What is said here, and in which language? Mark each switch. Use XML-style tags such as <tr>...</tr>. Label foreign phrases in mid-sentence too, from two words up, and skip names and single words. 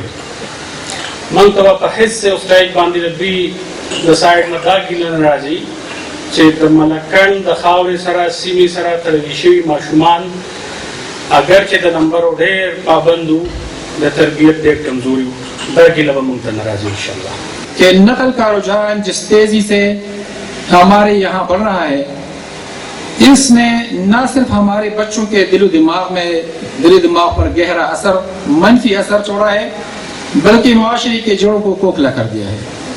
<ps>موږ ته به په حس او سټایل باندې د دوی د سایډ نه دا ګیله نه راځي چې د ملکن د خاورې سره سیمې سره تړلي شوي ماشومان اگر چې د نمبرو ډېر پابند وو، د تربیت ډېر کمزوري وو، دا ګیله به موږ ته نه راځي انشاءالله.</ps> <ur>کہ نقل کا رجحان جس تیزی سے ہمارے یہاں بڑھ رہا ہے، اس نے نہ صرف ہمارے بچوں کے دل و دماغ پر گہرا اثر، منفی اثر چھوڑا ہے، بلکہ معاشرے کے جڑوں کو کھوکھلا کر دیا ہے.</ur>